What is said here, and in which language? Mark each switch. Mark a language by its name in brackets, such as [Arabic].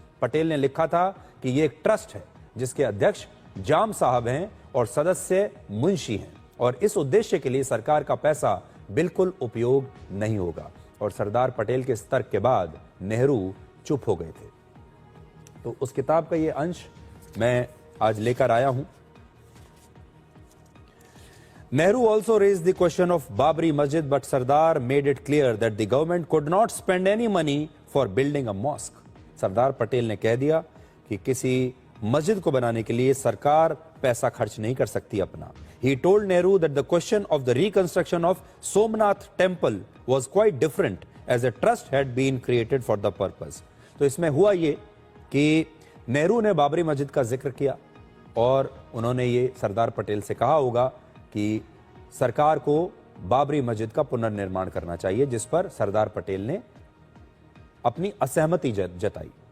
[Hindi] पटेल ने लिखा था कि यह एक ट्रस्ट है जिसके अध्यक्ष जाम साहब हैं और सदस्य मुंशी हैं, और इस उद्देश्य के लिए सरकार का पैसा बिल्कुल उपयोग नहीं होगा। और सरदार पटेल के इस तर्क के बाद नेहरू चुप हो गए थे। तो उस किताब का ये अंश मैं आज लेकर आया हूं। [English] Nehru also raised the question of Babri Masjid, but Sardar made it clear that the government could not spend any money for building a mosque. [Hindi] Sardar Patel ने कह दिया कि किसी मस्जिद को बनाने के लिए सरकार पैसा खर्च नहीं कर सकती अपना। [English] He told Nehru that the question of the reconstruction of Somnath temple was quite different, as a trust had been created for the purpose. [Hindi] तो इसमें हुआ ये कि नेहरू ने बाबरी मस्जिद का जिक्र किया और उन्होंने ये सरदार पटेल से कहा होगा कि सरकार को बाबरी मस्जिद का पुनर्निर्माण करना चाहिए, जिस पर सरदार पटेल ने अपनी असहमति जताई।